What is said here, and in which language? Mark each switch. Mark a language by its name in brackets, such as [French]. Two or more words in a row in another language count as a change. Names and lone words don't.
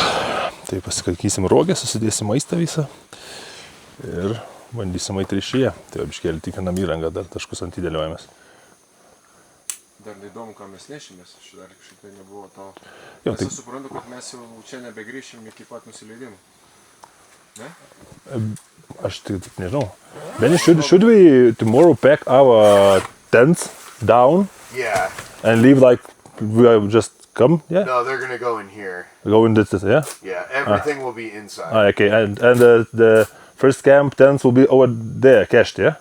[Lithuanian] Tai pasikalkysim rogę, susidėsim maistą visą ir bandysim eiti ryšyje. Tai biškėlį tikrinam įrangą, dar taškus ant įdėliojamės. Dar neįdomu, ką mes nešimės, aš dar kažkaip tai nebuvo to. Aš suprantu, kad mes jau čia nebegrįšim iki pat nusileidimo. Ne? Aš tik nežinau. [English] Benny, should we tomorrow pack our tents down? Yeah. And leave like we just come? Yeah. No, they're gonna go in here. Go in this, yeah. Yeah, everything will be inside. Okay, and the first camp tents will be over there, cached, yeah.